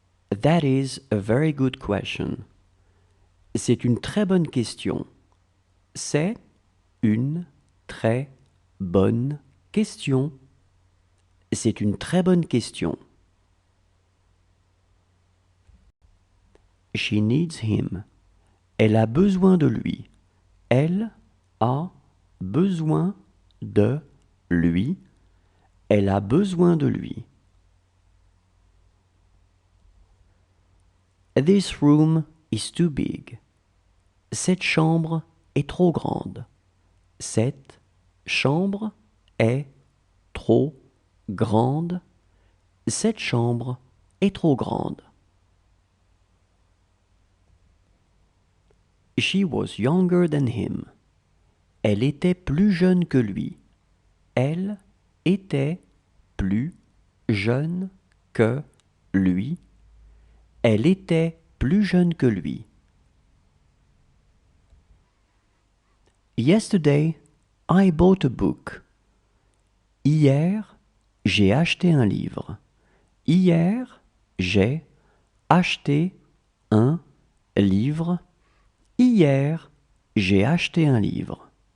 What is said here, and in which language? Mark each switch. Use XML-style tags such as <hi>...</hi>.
<en>That is a very good question.</en> <fr>C'est une très bonne question. C'est une très bonne question. C'est une très bonne question.</fr> <en>She needs him.</en> <fr>Elle a besoin de lui. Elle a besoin de lui. Elle a besoin de lui.</fr> <en>This room is too big.</en> <fr>Cette chambre est trop grande. Cette chambre est trop grande. Cette chambre est trop grande.</fr> <en>She was younger than him.</en> <fr>Elle était plus jeune que lui. Elle était plus jeune que lui. Elle était plus jeune que lui.</fr> <en>Yesterday, I bought a book.</en> <fr>Hier, j'ai acheté un livre. Hier, j'ai acheté un livre. Hier, j'ai acheté un livre.</fr>